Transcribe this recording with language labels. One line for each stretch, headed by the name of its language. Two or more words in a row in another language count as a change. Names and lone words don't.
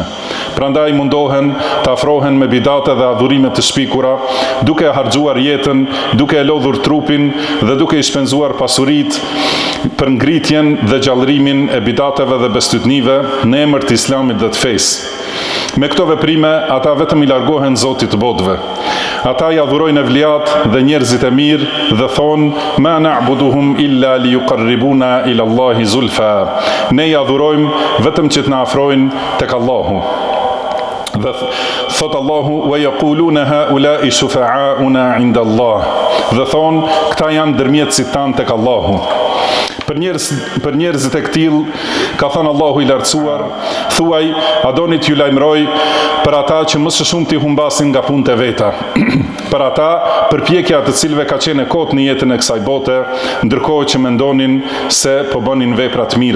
Albanian: Prandaj mundohen të afrohen me bidate dhe adhurime të shpikura, duke harxuar jetën, duke e lodhur trupin dhe duke i shpenzuar pasuritë për ngritjen dhe gjallërimin e bidateve dhe bestytnive në emër të Islamit dhe të fesë. Me këto veprime, ata vetëm i largohen Zotit të botëve. Ata i adhurojnë evliat dhe njerëzit e mirë dhe thonë,
Arabic: ما نعبدهم إلا ليقربونا إلى الله زلفى.
Albanian: Ne i adhurojmë vetëm që të na afrojnë tek Allahu. Dhe thot Allahu,
Arabic: ويقولون هؤلاء شفعاؤنا عند الله.
Albanian: Dhe thonë, këta janë dërmjetësit tanë tek Allahu. Për njerëzit e këtill, ka thënë Allahu i lartësuar, thuaj, a doni t'ju lajmëroj për ata që më së shumti humbasin nga punët e veta. Për ata, përpjekja të cilëve ka qenë e kotë në jetën e kësaj bote, ndërkohë që mendonin se po bënin vepra të mira.